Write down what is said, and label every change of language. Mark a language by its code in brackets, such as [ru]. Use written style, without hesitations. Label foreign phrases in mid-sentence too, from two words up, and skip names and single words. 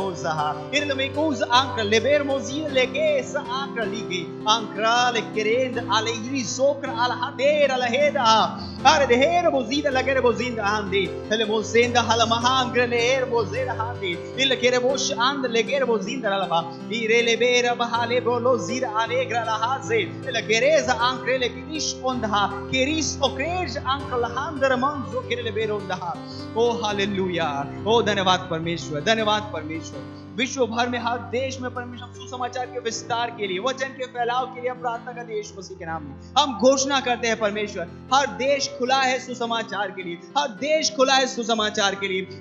[hi] bozaha ir le mekuz angra le ber mozir lege sa angra lige ankra le kerend ala iri sokra ala hader ala heda are de her bozida lagere bozinda handi el bozenda hala mahangre le er bozera il kerebosh and legerbo zinda laba irele bera bahale bolo zira alegra la haze il gereza ankrele kirish ondha keris okrej ankl handar manzo kerele beronda oh hallelujah oh धन्यवाद परमेश्वर विश्व भर में हर देश में परमेश्वर सुसमाचार के विस्तार के लिए, वचन के फैलाव के लिए हम प्रार्थना करते हैं यीशु मसीह के नाम में। हम घोषणा करते हैं परमेश्वर हर देश खुला है सुसमाचार के लिए, हर देश खुला है सुसमाचार के लिए।